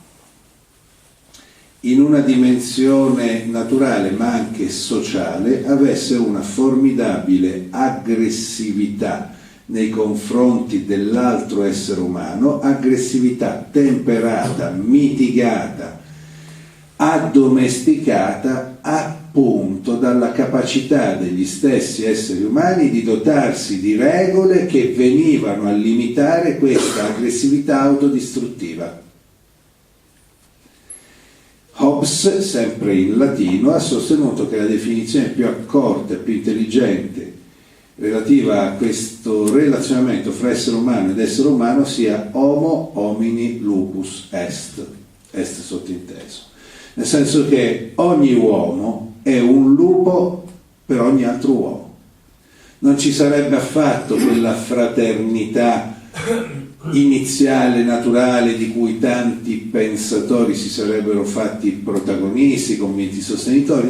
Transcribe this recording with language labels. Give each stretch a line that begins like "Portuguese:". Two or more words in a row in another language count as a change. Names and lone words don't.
Italian: in una dimensione naturale ma anche sociale, avesse una formidabile aggressività nei confronti dell'altro essere umano, aggressività temperata, mitigata, addomesticata appunto dalla capacità degli stessi esseri umani di dotarsi di regole che venivano a limitare questa aggressività autodistruttiva. Hobbes, sempre in latino, ha sostenuto che la definizione più accorta e più intelligente relativa a questo relazionamento fra essere umano ed essere umano sia
Latin: homo homini lupus est
Italian: sottinteso, nel senso che ogni uomo è un lupo per ogni altro uomo. Non ci sarebbe affatto quella fraternità iniziale, naturale, di cui tanti pensatori si sarebbero fatti protagonisti, convinti sostenitori.